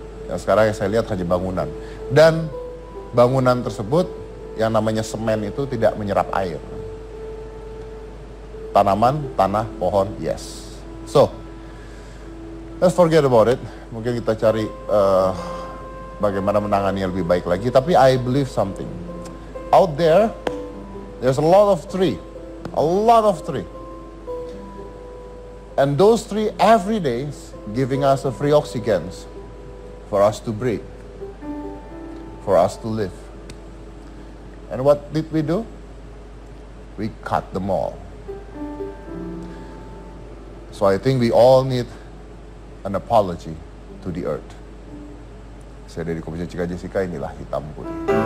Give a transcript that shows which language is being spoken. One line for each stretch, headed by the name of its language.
Indonesian: Yang sekarang yang saya lihat hanya bangunan. Dan bangunan tersebut yang namanya semen itu tidak menyerap air. Tanaman, tanah, pohon,
English: yes. So, let's forget about it.
Indonesian: Mungkin kita cari bagaimana menangani yang lebih baik lagi.
English: Tapi I believe something. Out there, there's a lot of tree. A lot of tree. And those tree every day giving us a free oxygen for us to breathe, for us to live. And what did we do? We cut them all. So I think we all need an apology to the earth.
Indonesian: Saya dari Komisi Cika Jessica, inilah Hitam Putih.